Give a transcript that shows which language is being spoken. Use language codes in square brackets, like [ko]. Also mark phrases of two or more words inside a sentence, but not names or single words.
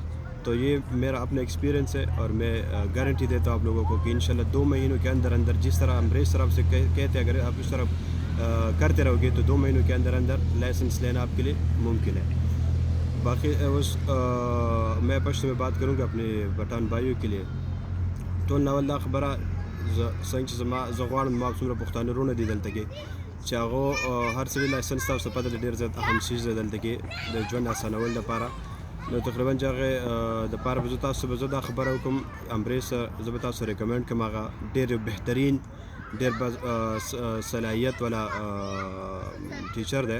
[ur] تو یہ میرا اپنا ایکسپیرینس ہے اور میں گارنٹی دیتا ہوں آپ لوگوں کو کہ انشاءاللہ 2 مہینوں کے اندر جس طرح امریش سر آپ سے کہتے ہیں اگر آپ اس طرح کرتے رہو گے تو 2 مہینوں کے اندر لائسنس لینا آپ کے لیے ممکن ہے۔ باقی میں پشتو میں بات کروں گا اپنے بٹان بھائیوں کے لیے [ps] ټول ناوالله خبره څنګه چې زه غواړم ما څومره پښتانه وروڼه دي دلته کې چې هغه هر څه لایسنس تاسو ته پته ډېر زیات اهم څیز دی دلته کې د ژوند اسانول لپاره. نو تقریبا چې هغې دپاره به زه دا خبره وکړم، امریش زه به تاسو ریکمنډ کړم، هغه ډېر بهترین ډېر صلاحیت والا ټیچر دی.